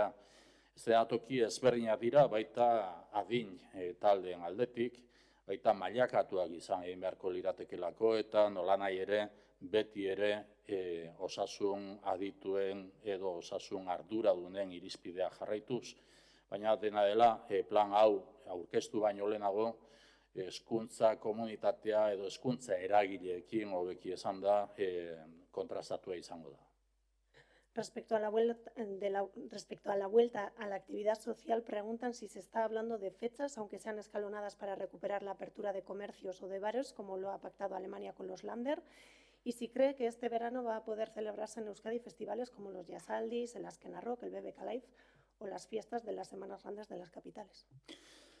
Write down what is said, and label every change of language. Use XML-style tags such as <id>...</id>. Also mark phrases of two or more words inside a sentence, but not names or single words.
<eu>Eszenatoki ezberdinak dira baita adin taldeen aldetik, baita mailakatuak izan egin beharko liratekelako eta nolanahi ere beti ere osasun adituen edo osasun arduradunen irizpidea jarraituz. Baina dena dela, plan hau aurkeztu baino lehenago, hezkuntza komunitatea edo hezkuntza eragileekin hobeki esan da kontrastatua izango da.</eu> <es>Respecto a la vuelta a la actividad social, preguntan si se está hablando de fechas, aunque sean escalonadas, para recuperar la apertura de comercios o de bares, como lo ha pactado Alemania con los Länder, y si cree que este verano va a poder celebrarse en Euskadi festivales como los Jasaldis, el Azkena Rock, el BBK Live o las fiestas de las Semanas Grandes de las capitales.</es>